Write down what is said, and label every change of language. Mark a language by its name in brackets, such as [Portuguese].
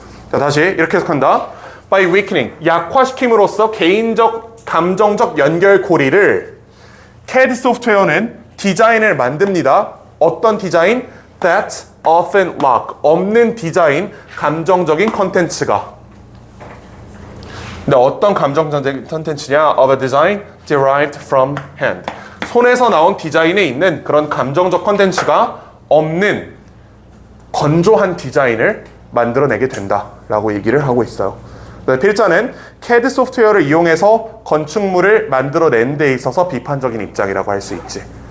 [Korean] 자, 다시 이렇게 해석한다. [English] By weakening, [Korean] 약화시킴으로써 개인적, 감정적 연결고리를 CAD 소프트웨어는 디자인을 만듭니다. 어떤 디자인? [English] That often lack, [Korean] 없는 디자인, 감정적인 컨텐츠가. 근데 어떤 감정적인 컨텐츠냐? [English] Of a design derived from hand. [Korean] 손에서 나온 디자인에 있는 그런 감정적 컨텐츠가 없는 건조한 디자인을 만들어내게 된다라고 얘기를 하고 있어요. 필자는 CAD 소프트웨어를 이용해서 건축물을 만들어낸 데 있어서 비판적인 입장이라고 할 수 있지.